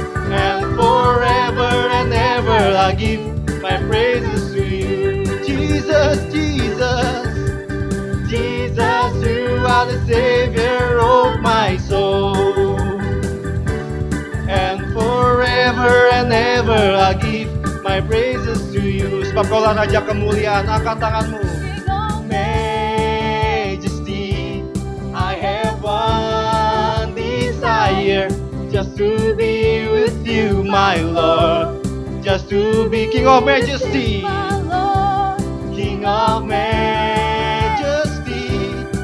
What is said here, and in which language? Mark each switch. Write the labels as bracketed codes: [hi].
[en] And forever and ever I give my praises to you. Jesus, Jesus, Jesus, you are the Savior of my soul. And forever and ever I give my praises to you. [id] Sebab kaulah Raja kemuliaan, angkat tanganmu. [en] King of Majesty, I have one desire, just to be with you, my Lord. Just to be King of Majesty, my Lord. King of Majesty.